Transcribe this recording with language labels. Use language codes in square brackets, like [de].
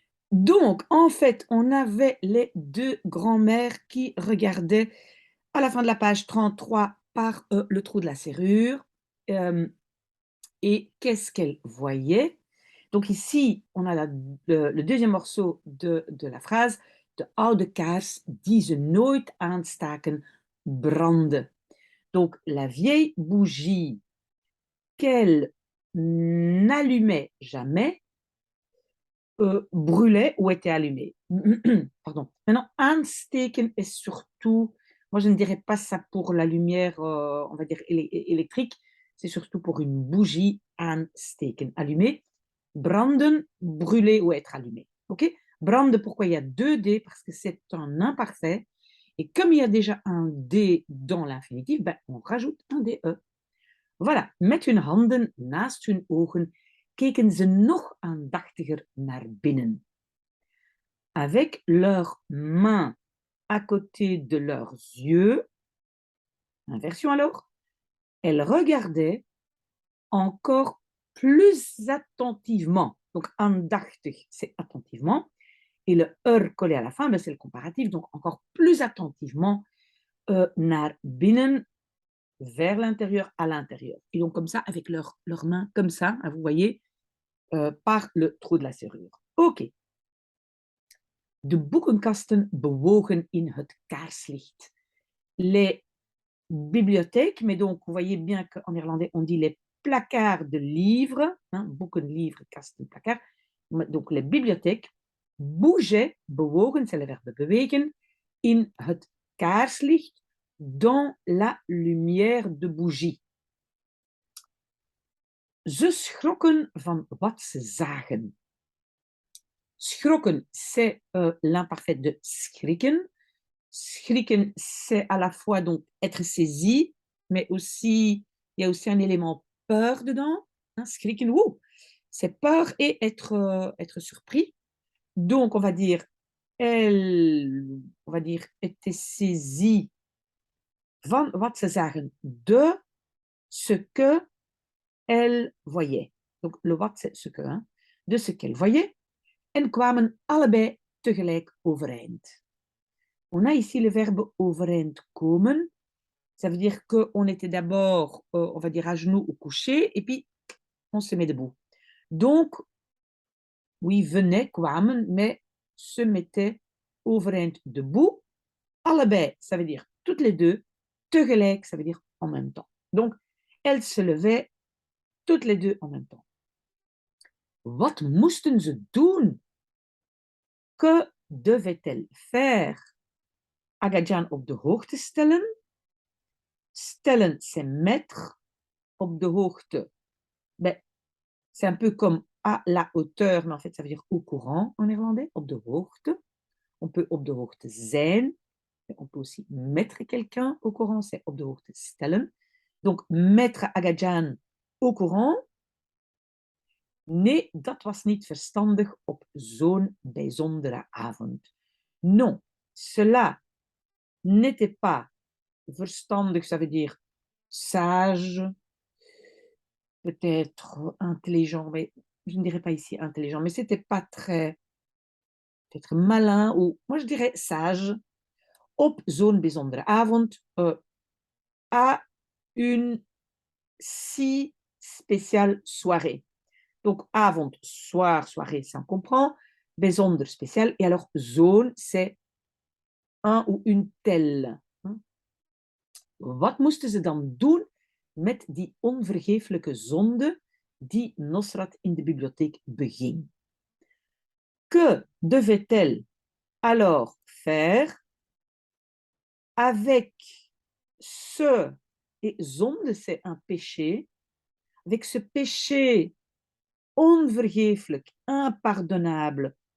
[fr] Donc, en fait, on avait les deux grands-mères qui regardaient à la fin de la page 33 par le trou de la serrure. Euh, et qu'est-ce qu'elles voyaient? Donc ici, on a le deuxième morceau de la phrase. [nl] De oude kaars die ze nooit aanstaken brandde. [fr] Donc la vieille bougie qu'elle n'allumait jamais brûlait ou était allumée. Pardon. Maintenant, aansteken est surtout, moi je ne dirais pas ça pour la lumière, on va dire électrique, c'est surtout pour une bougie aansteken, allumée. Branden, brûler ou être allumé. Ok? Brande, pourquoi il y a deux D? Parce que c'est un imparfait. Et comme il y a déjà un D dans l'infinitif, ben, on rajoute un DE. Voilà. [nl] Met hun handen naast hun ogen keken ze nog aandachtiger naar binnen. [fr] Avec leurs mains à côté de leurs yeux, inversion alors, elles regardaient encore plus attentivement. Donc, aandachtig, c'est attentivement. Et le collé à la fin, ben, c'est le comparatif, donc encore plus attentivement [nl] naar binnen, [fr] vers l'intérieur, à l'intérieur. Et donc comme ça, avec leurs mains, comme ça, hein, vous voyez, par le trou de la serrure. Ok. [nl] De boekenkasten bewogen in het kaarslicht. [fr] Les bibliothèques, mais donc vous voyez bien qu'en néerlandais, on dit les placards de livres, hein, boeken, livres, kasten, placard. Donc les bibliothèques bougeaient, bewogen, c'est le verbe bewegen, [nl] in het kaarslicht, [fr] dans la lumière de bougie. [nl] Ze schrokken van wat ze zagen. [fr] Schrokken, c'est l'imparfait de schrikken. Schrikken, c'est à la fois donc être saisi, mais aussi, il y a aussi un élément peur dedans. Hein, schrikken, wouh, c'est peur et être surpris. Donc, elle, on va dire, était saisie [nl] van wat ze zagen, [fr] de ce que elle voyait. Donc, le wat, c'est ce que, hein, de ce qu'elle voyait. [nl] En kwamen allebei tegelijk overeind. [fr] On a ici le verbe overeind komen. Ça veut dire qu'on était d'abord, on va dire, à genoux ou couché, et puis on se met debout. Donc, oui, venait, kwamen, mais se mettait overeind debout. Allebei, ça veut dire toutes les deux. Tegelijk, ça veut dire en même temps. Donc, elles se levaient toutes les deux en même temps. [nl] Wat moesten ze doen? [fr] Que devait-elle faire? [nl] Agajan op de hoogte stellen. [fr] Stellen, c'est mettre. [nl] Op de hoogte, [fr] ben, c'est un peu comme à la hauteur, mais en fait, ça veut dire au courant en néerlandais. [nl] Op de hoogte. [fr] On peut [nl] op de hoogte zijn. [fr] On peut aussi mettre quelqu'un au courant, c'est [nl] op de hoogte stellen. [fr] Donc, mettre Agajan au courant. [nl] Nee, dat was niet verstandig op zo'n bijzondere avond. [fr] Non, cela n'était pas verstandig, ça veut dire sage, peut-être intelligent, mais je ne dirais pas ici intelligent, mais c'était pas très, peut-être malin, ou moi je dirais sage, [nl] op zo'n bijzondere avond, [fr] à une si spéciale soirée. Donc, avond, soir, soirée, ça on comprend. Bijzonder, spécial. Et alors, zo'n, c'est un ou une telle. [nl] Wat moesten ze dan doen met die onvergeeflijke zonde die Nosrat in de bibliotheek beging? [fr] Que devait-elle alors faire avec ce, et zonde, c'est un péché, avec ce péché onvergeeflijk, impardonnable.